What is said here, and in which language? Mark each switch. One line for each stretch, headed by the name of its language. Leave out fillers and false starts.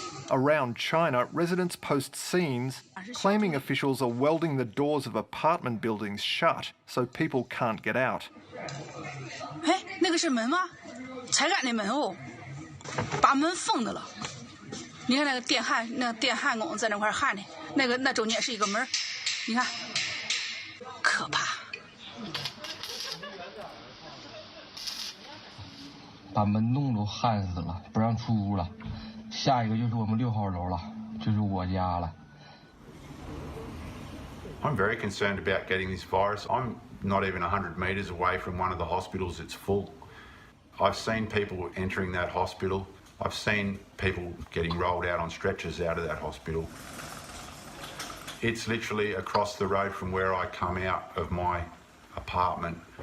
English: Around China, residents post scenes claiming officials are welding the doors of apartment buildings shut so people can't get out.
Chinese: 哎，那个是门吗？才干那门哦，把门封的了。你看那个电焊工在那块焊的，那中间是一个门，你看，可怕。把门洞都焊死了，不让出屋了。下一个就是我们6号楼了，就是我家了。
English: I'm very concerned about getting this virus. I'm not even 100 metres away from one of the hospitals that's full. I've seen people entering that hospital. I've seen people getting rolled out on stretchers out of that hospital. It's literally across the road from where I come out of my apartment.